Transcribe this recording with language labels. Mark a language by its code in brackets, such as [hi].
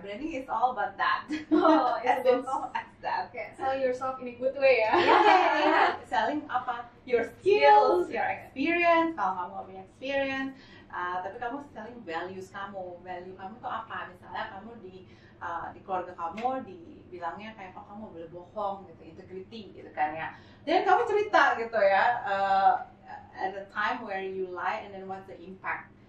[en] Branding is all about that. Oh, as simple as that. Okay, sell yourself in a good way ya. Yeah. Selling apa? Your skills, your experience. [id] Kalau kamu gak punya experience, tapi kamu [en] selling values [id] kamu. Value kamu tuh apa? Misalnya kamu di keluarga kamu dibilangnya kayak kamu boleh bohong gitu, integrity gitu kan ya. Dan kamu cerita gitu ya, [en] at a time where you lie and then what's the impact.